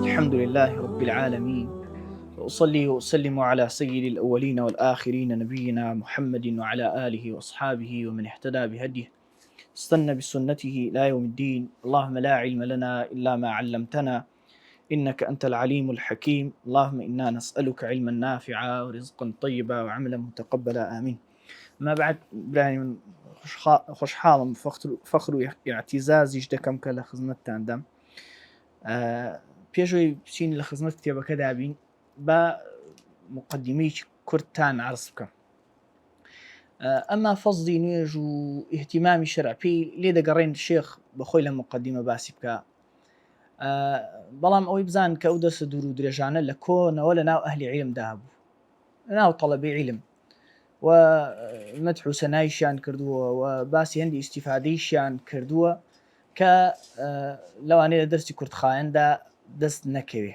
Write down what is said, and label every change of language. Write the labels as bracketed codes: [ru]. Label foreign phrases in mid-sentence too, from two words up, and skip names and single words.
[ar] الحمد لله رب العالمين، وأصلي وأسلم على سيد الأولين والآخرين نبينا محمد وعلى آله وأصحابه ومن اهتدى بهديه استنى بسنته إلى يوم الدين. اللهم لا علم لنا إلا ما علمتنا إنك أنت العليم الحكيم. اللهم إنا نسألك علما نافعا ورزقا طيبا وعملا متقبلا آمين. ما بعد [ckb] يعني خوش حالم فخر اعتزازي دەکەم کە لە خزمەتتاندام. پێشەوەی بچین لە خزمەت کتێبەکە دابین بە مقدمەیەکی کورتتان عرض بکەم. ئەمما فەزڵی نوێژ و ئیهتیمامی شەرع پێی لێ دەگەڕێن شێخ بەخۆی لە مقدمە باسی بکە، بەڵام ئەوەی بزان کە ئەو دەستە دوور و درێژانە لە کۆنەوە لە ناو ئەهلی عیلمدا بوو، ناو تەڵەبەی عیلم، و مەدح و سەنایشیان کردووە و باسی هەندی ئیستیفادەیشیان کردووە کە لەوانەیە لە دەرسی کورتخایەندا دەست نەکەوێ.